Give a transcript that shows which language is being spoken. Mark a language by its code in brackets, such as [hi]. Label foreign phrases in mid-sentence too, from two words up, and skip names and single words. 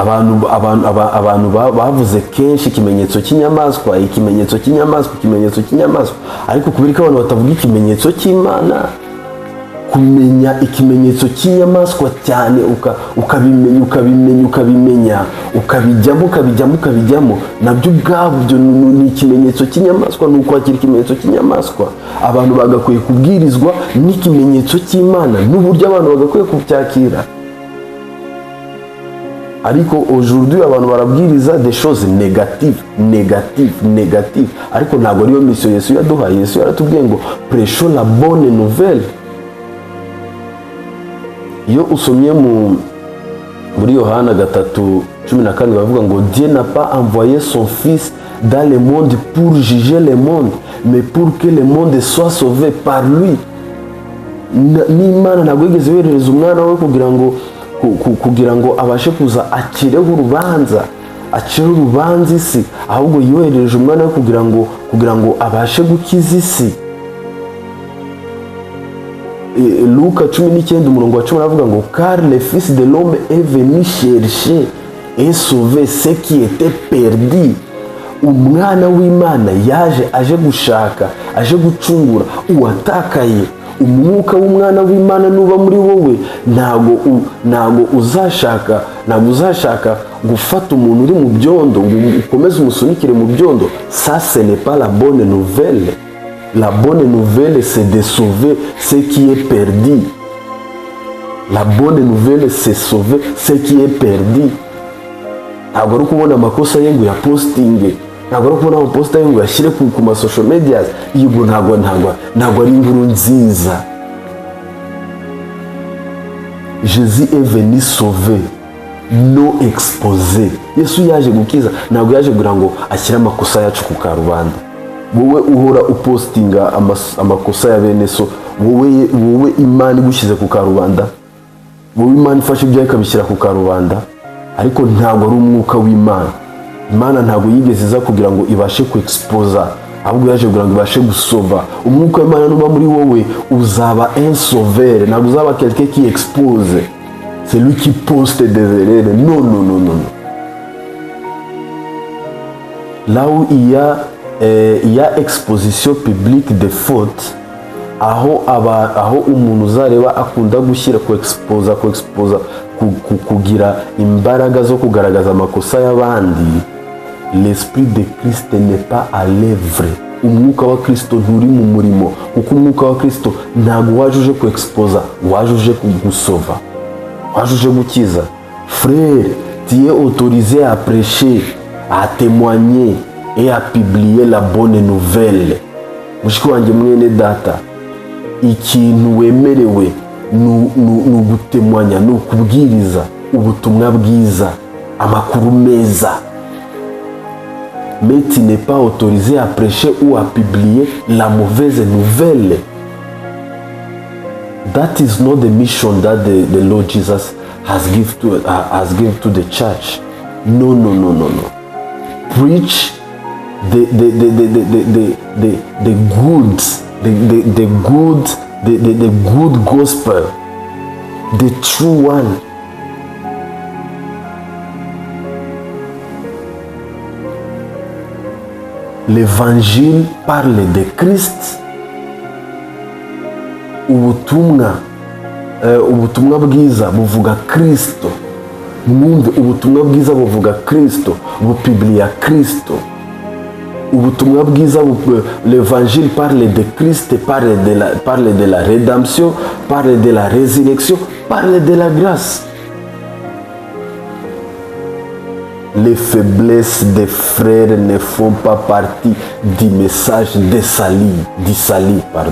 [rw] abantu bavuze kenshi ikimenyetso cy'inyamaswa, ariko kubera ko abantu batavuga ikimenyetso cy'Imana, kumenya ikimenyetso cy'inyamaswa cyane ukabimenya ukabijyamo nabyo ubwabyo ni ikimenyetso cy'inyamaswa, ni ukwakira ikimenyetso cy'inyamaswa. Abantu bagakwiye kubwirizwa n'ikimenyetso cy'Imana n'uburyo abantu bagakwiye kubyakira. Ariko aujourd'hui abantu barabwiriza [fr] des choses négatives, [rw] ariko ntabwo ariyo mission Yesu yaduhaye. Yesu yaratubwiye ngo [fr] prêchons la bonne nouvelle. [rw] Iyo usomye muri Yohana 3:14 bavuga ngo [fr] Dieu n'a pas envoyé son fils dans le monde pour juger le monde, mais pour que le monde soit sauvé par lui. [rw] N'Imana ntabwo yigeze yohereza umwana we kugira ngo abashe kuza acireho urubanza isi, ahubwo yohereje umwana we kugira ngo abashe gukiza isi. [fr] Luka 19:10 [rw] aravuga ngo [fr] car le fils de l'homme est venu chercher et sauver ce qui était perdu. [rw] Umwana w'Imana yaje aje gushaka, aje gucungura uwatakaye. Umwuka w'umwana w'Imana nuba muri wowe, ntago uzashaka gufata umuntu uri mu byondo ngo ukomeze umusunikire mu byondo. [fr] Ça ce n'est pas la bonne nouvelle. La bonne nouvelle, c'est de sauver ce qui est perdu. La bonne nouvelle, c'est sauver ce qui est perdu. [rw] Ntabwo ari kubona amakosa ye ngo yapostinge, ntabwo ari kubona amaposta ye ngo yashyire ku ma [en] social medias. [rw] Iyo ntabwo ari inkuru nziza. [fr] Jésus est venu sauver, non exposer. [rw] Yesu yaje gukiza, ntabwo yaje kugira ngo ashyire amakosa yacu ku karubanda. Wowe uhora upostinga amakosa ya bene so, wowe Imana igushyize ku karubanda, wowe Imana ifashe ibyawe ikabishyira ku karubanda, ariko ntabwo ari umwuka w'Imana. Imana ntabwo yigeze iza kugira ngo ibashe kuexposa, ahubwo yaje kugira ngo ibashe gusova. Umwuka w'Imana nuba muri wowe uzaba [fr] un sauveur, [rw] ntabwo uzaba [fr] quelqu'un qui expose, c'est lui qui poste des erreurs. Non. Là où il y a exposition publique de fautes, [rw] aho umuntu uzareba akunda gushyira kuexposa kugira imbaraga zo kugaragaza amakosa y'abandi, [fr] l'esprit de Christ n'est pas à l'œuvre. [rw] Umwuka wa Kristo nturi mu murimo, kuko umwuka wa Kristo ntabwo wajuje kuexposa, wajuje gusova, wajuje gukiza. [fr] Frère, tu es autorisé à prêcher, à témoigner et à publier la bonne nouvelle. [rw] Mushiki wanjye mwene data, ikintu wemerewe ni ugutemanya, ni ukubwiriza ubutumwa bwiza, amakuru meza. [fr] Mais tu n'es pas autorisé à prêcher ou à publier la mauvaise nouvelle. [en] That is not the mission that the Lord Jesus has given to the church. No. Preach the good gospel, the true one. [fr] L'évangile parle de Christ. [rw] Ubutumwa bwiza buvuga Kristo. Mwumve, ubutumwa bwiza buvuga Kristo, bupiblia Kristo. Ubutumwa bwiza, [fr] l'évangile parle de Christ, parle de la rédemption, parle de la résurrection, parle de la grâce. Les faiblesses des frères ne font pas partie du message du salut.